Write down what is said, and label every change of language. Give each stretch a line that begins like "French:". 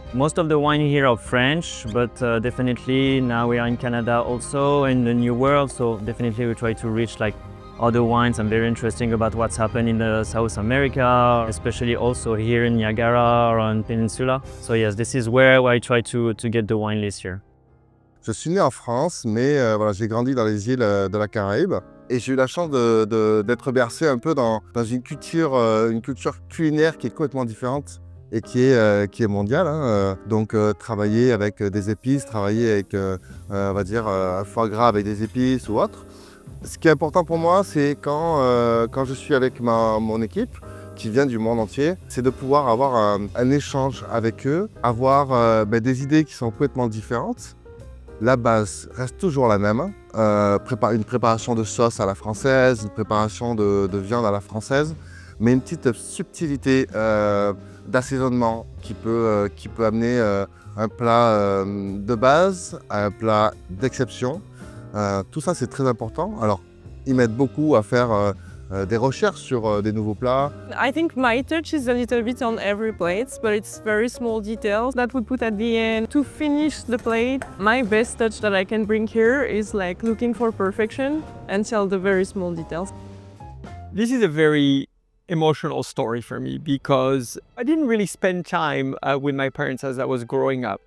English: Most of the wine here are French, but definitely now we are in Canada also, in the New World, so definitely we try to reach like other wines. I'm very interested about what's happened in the South America, especially also here in Niagara or on Peninsula. So yes, this is where I try to get the wine list here.
French: Je suis né en France, mais voilà, j'ai grandi dans les îles de la Caraïbe. Et j'ai eu la chance d'être bercé un peu dans une culture culinaire qui est complètement différente et qui est mondiale. Donc travailler avec des épices, travailler avec, on va dire, un foie gras avec des épices ou autre. Ce qui est important pour moi, c'est quand je suis avec mon équipe, qui vient du monde entier, c'est de pouvoir avoir un échange avec eux, avoir des idées qui sont complètement différentes. La base reste toujours la même, une préparation de sauce à la française, une préparation de viande à la française, mais une petite subtilité d'assaisonnement qui peut amener un plat de base à un plat d'exception. Tout ça, c'est très important. Alors, ils m'aident beaucoup à faire des recherches sur des nouveaux plats.
English: I think my touch is a little bit on every plate, but it's very small details that we put at the end to finish the plate. My best touch that I can bring here is like looking for perfection and tell the very small details. This is a very emotional story for me because I didn't really spend time with my parents as I was growing up.